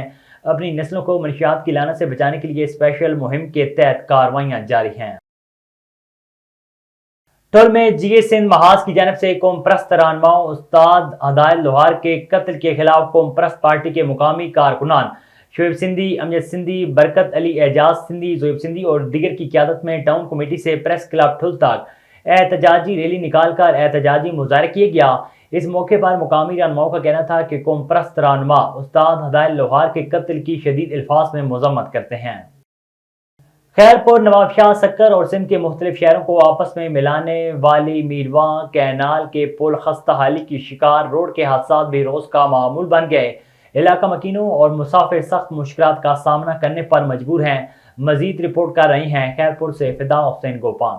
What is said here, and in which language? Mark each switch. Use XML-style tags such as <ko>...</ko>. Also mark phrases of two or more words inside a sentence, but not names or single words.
<ur>اپنی نسلوں کو منشیات کی لعنت سے بچانے کے لیے اسپیشل مہم کے تحت کارروائیاں جاری ہیں. ٹول میں GA سندھ محاذ کی جانب سے قوم پرست رہنماؤں استاد ہدایت لوہار کے قتل کے خلاف قوم پرست پارٹی کے مقامی کارکنان شعیب سندھی، امجد سندھی، برکت علی، اعجاز سندھی، جوئیب سندھی اور دیگر کی قیادت میں ٹاؤن کمیٹی سے پریس کلب ٹھل تک احتجاجی ریلی نکالکر احتجاجی مظاہرہ کیا گیا. اس موقع پر مقامی رہنماؤں کا کہنا تھا کہ قوم پرست رہنما استاد ہدایت لوہار کے قتل کی شدید الفاظ میں مذمت کرتے ہیں. خیرپور، نوابشاہ، سکھر اور سندھ کے مختلف شہروں کو آپس میں ملانے والی میروا کینال کے پل خستہ حالی کی شکار، روڈ کے حادثہ بھی روز کا معمول بن گئے. علاقہ مکینوں اور مسافر سخت مشکلات کا سامنا کرنے پر مجبور ہیں. مزید رپورٹ کر رہی ہیں خیرپور سے فدا حسین گوپان.</ur>